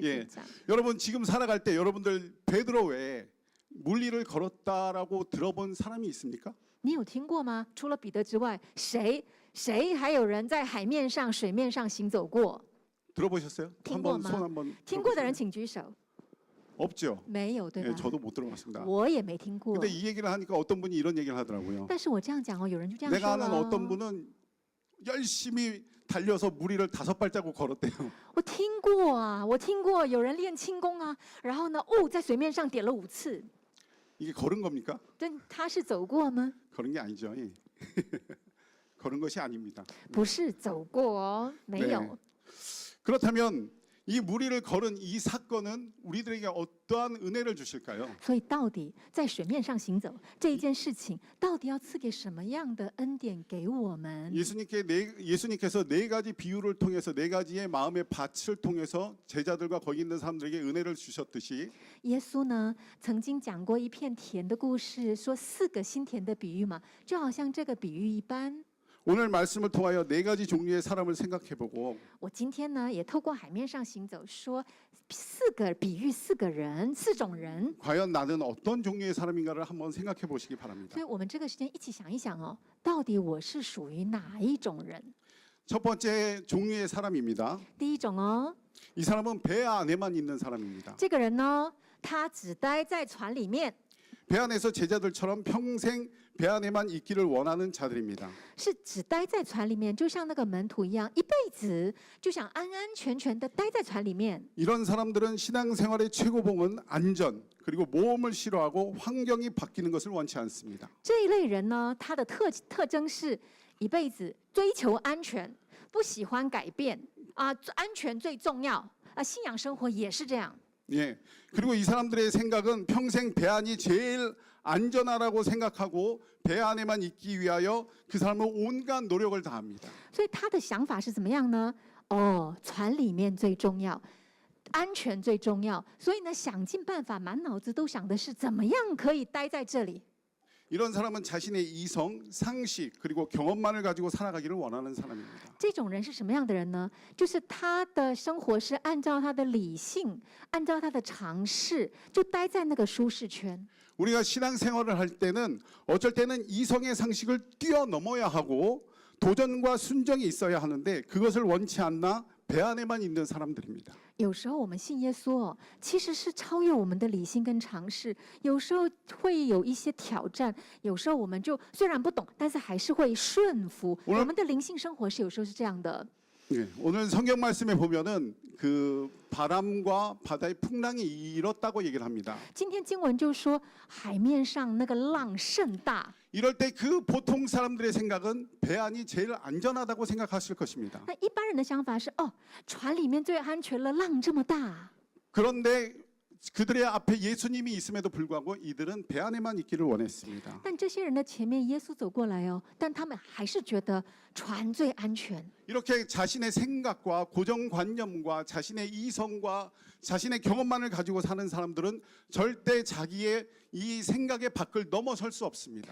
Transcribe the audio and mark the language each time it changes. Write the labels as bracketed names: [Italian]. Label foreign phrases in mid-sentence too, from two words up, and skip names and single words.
[Korean] 예 [Chinese] 紧张。 [Korean] 여러분 지금 살아갈 때 여러분들 베드로 외에 물 위를 걸었다라고 들어본 사람이 있습니까? [Chinese] 你有听过吗？除了彼得之外，谁还有人在海面上、水面上行走过？ [Korean] 들어보셨어요? 한번 [Chinese] 聽過嗎？ [Korean] 손 한번 [Chinese] 听过的人请举手。 [Korean] 없죠. [Chinese] 没有，对 [Korean] 예, [Chinese] 吧？ [Korean] 저도 못 들어봤습니다. [Chinese] 我也没听过。 [Korean] 근데 이 얘기를 하니까 어떤 분이 이런 얘기를 하더라고요. [Chinese] 但是我这样讲哦，有人就这样 [Korean] 내가 [Chinese] 说 [Korean] 아는 [Chinese] 了 [Korean] 어떤 [Chinese] 哦。 [Korean] 분은 열심히 달려서 물 위를 5발자국 걸었대요. [Chinese] 我听过啊，我听过有人练轻功啊，然后呢，在水面上点了5次。 [Korean] 이게 걸은 겁니까? [Chinese] 但他是走过吗？ [Korean] 걸은 게 아니죠. 예. 걸은 것이 아닙니다. [Chinese] 不是走过哦，没有。 [Korean] 그렇다면 이 무리를 걸은 이 사건은 우리들에게 어떠한 은혜를 주실까요? [Chinese] 所以到底在水面上行走这一件事情，到底要赐给什么样的恩典给我们？ [Korean] 예수님께서 네 가지 비유를 통해서 네 가지의 마음의 밭을 통해서 제자들과 거기 있는 사람들에게 은혜를 주셨듯이 [Chinese] 耶稣呢，曾经讲过一片田的故事，说4个心田的比喻嘛，就好像这个比喻一般。 [Korean] 오늘 말씀을 통하여 네 가지 종류의 사람을 생각해보고 [Chinese] 我今天呢，也透过海面上行走，说4个比喻4个人，4种人。 [Korean] 과연 나는 어떤 종류의 사람인가를 한번 생각해 보시기 바랍니다. [Chinese] 所以我们这个时间一起想一想哦，到底我是属于哪一种人？ [Korean] 첫 번째 종류의 사람입니다. [Chinese] 第一种哦， [Korean] 이 사람은 배 안에만 있는 사람입니다. [Chinese] 这个人呢，他只待在船里面， [Korean] 배 안에서 제자들처럼 평생 배 안에만 있기를 원하는 자들입니다. [Chinese] 是只待在船里面，就像那个门徒一样，一辈子就想安安全全的待在船里面。 [Korean] 이런 사람들은 신앙생활의 최고봉은 안전 그리고 모험을 싫어하고 환경이 바뀌는 것을 원치 않습니다. [Chinese] 这一类人呢，他的特征是一辈子追求安全，不喜欢改变啊，安全最重要啊，信仰生活也是这样。 [Korean] 예. 그리고 이 사람들의 생각은 평생 배 안이 제일 안전하다고 생각하고 배 안에만 있기 위하여 그 사람은 온갖 노력을 다합니다. [Chinese] 所以他的想法是怎么样呢？哦，船里面最重要，安全最重要，所以呢，想尽办法，满脑子都想的是怎么样可以待在这里。 [Korean] 이런 사람은 자신의 이성, 상식 그리고 경험만을 가지고 살아가기를 원하는 사람입니다. [Chinese] 这种人是什么样的人呢？就是他的生活是按照他的理性，按照他的常识，就待在那个舒适圈。 [Korean] 우리가 신앙생활을 할 때는 어쩔 때는 이성의 상식을 뛰어넘어야 하고 도전과 순정이 있어야 하는데 그것을 원치 않나 배 안에만 있는 사람들입니다. [Chinese] 有时候我们信耶稣哦，其实是超越我们的理性跟常识，有时候会有一些挑战，有时候我们就虽然不懂，但是还是会顺服。我们的灵性生活是有时候是这样的。 [Korean] 예, 오늘 성경 말씀에 보면은 그 바람과 바다의 풍랑이 일었다고 얘기를 합니다. [Chinese] 今天经文就说海面上那个浪甚大， [Korean] 이럴 때 그 보통 사람들의 생각은 배 안이 제일 안전하다고 생각하실 것입니다. [Chinese] 那一般人的想法是哦，船里面最安全了，浪这么大。 [Korean] 그런데 그들의 앞에 예수님이 있음에도 불구하고 이들은 배 안에만 있기를 원했습니다. [Chinese] 但这些人的前面耶稣走过来哦，但他们还是觉得船最安全。 [Korean] 이렇게 자신의 생각과 고정관념과 자신의 이성과 자신의 경험만을 가지고 사는 사람들은 절대 자기의 이 생각의 밖을 넘어설 수 없습니다.